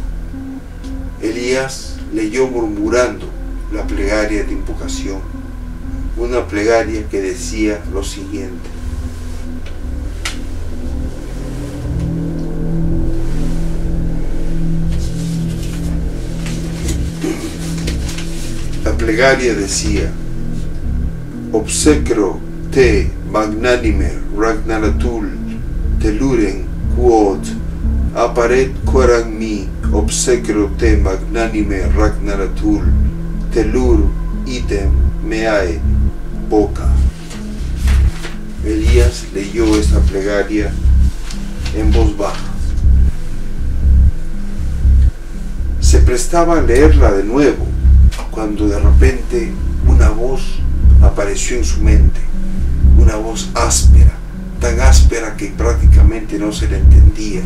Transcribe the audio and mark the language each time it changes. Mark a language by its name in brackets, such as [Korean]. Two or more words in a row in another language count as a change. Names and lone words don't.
[Spanish] Elías leyó murmurando la plegaria de invocación, una plegaria que decía lo siguiente: la plegaria decía: [Latin] obsecro te magnanime Ragnaratul teluren quod apparet coram mi obsecro te magnanime Ragnaratul telur idem meae boca. [Spanish] Elías leyó esta plegaria en voz baja. Se prestaba a leerla de nuevo cuando de repente una voz apareció en su mente, una voz áspera, tan áspera que prácticamente no se le entendía.